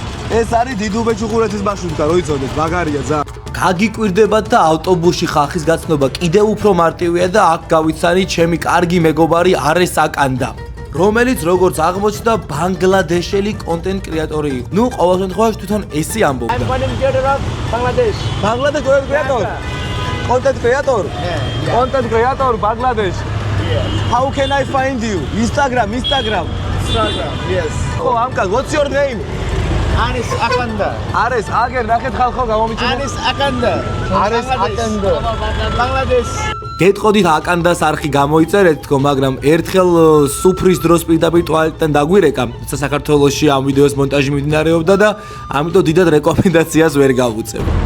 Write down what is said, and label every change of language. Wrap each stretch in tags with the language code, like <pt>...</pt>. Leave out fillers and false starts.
<ka>ეს არის დიდუბეჭუხურეთის მარშრუტკა, რო იცოდეთ, მაგარია ძა. გაგიკვირდებათ და ავტობუსში ხალხის გაცნობა კიდევ უფრო მარტივია და აქ გავიცანი ჩემი კარგი მეგობარი არეს აკანდა, რომელიც როგორც აღმოჩნდა ბანგლადეშელი კონტენტ კრეატორი იყო. ნუ ყოველ შემთხვევაში თვითონ ესი ამბობდა.</ka> <en>I'm content creator of Bangladesh. ბანგლადეშ კრეატორ. კონტენტ კრეატორ. კონტენტ კრეატორ ბანგლადეშ. How can I find you? Instagram. Instagram, yes. Oh, Amkaz, what's your name? Anis Akanda.</en> <ka>Ares, აგერ ნახეთ ხალხო გამომიჩნდა.</ka> <en>Anis Akanda. Aris Akanda. Bangladesh.</en> <ka>გეტყოდით აკანდას არხი გამოიწერეთ თქო, მაგრამ ერთხელ სუფრის დროს პირდაპირ ტუალეტიდან დაგვირეკა, როცა საქართველოში ამ ვიდეოს მონტაჟი მიმდინარეობდა და ამიტომ დიდად რეკომენდაციას ვერ გავუწევ.</ka>